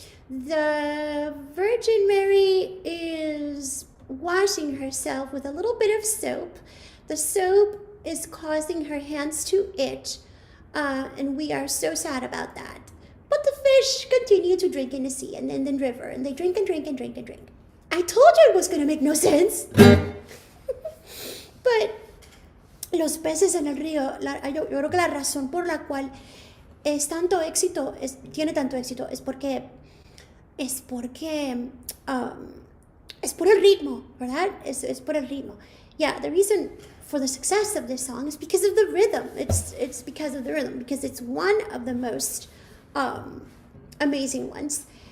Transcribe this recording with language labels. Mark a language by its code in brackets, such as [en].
[en] The Virgin Mary is washing herself with a little bit of soap. The soap is causing her hands to itch, and we are so sad about that. But the fish continue to drink in the sea and in the river, and they drink and drink and drink and drink. I told you it was going to make no sense. [es] But los peces en el río, yo creo que la razón por la cual tiene tanto éxito es por el ritmo, ¿verdad? Es por el ritmo. [en] Yeah, the reason for the success of this song is because of the rhythm. It's because of the rhythm, because it's one of the most amazing ones.